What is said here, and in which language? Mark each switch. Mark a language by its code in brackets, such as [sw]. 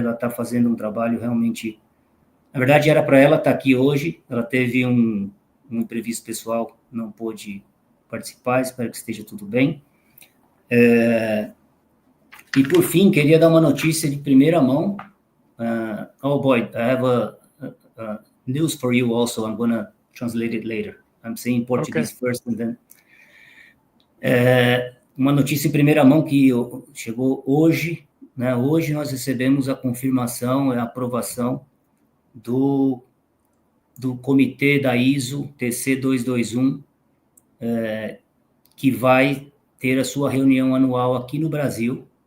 [pt] Ela está fazendo um trabalho realmente... Na verdade, era para ela estar aqui hoje, ela teve um imprevisto pessoal, não pôde participar, espero que esteja tudo bem. E, por fim, queria dar uma notícia de primeira mão. [en] Oh, boy, I have a news for you also. I'm going to translate it later. I'm saying Portuguese first and then... [pt] uma notícia em primeira mão que chegou hoje, né? Hoje nós recebemos a confirmação, a aprovação do comitê da ISO TC 221, que vai ter a sua reunião anual aqui no Brasil.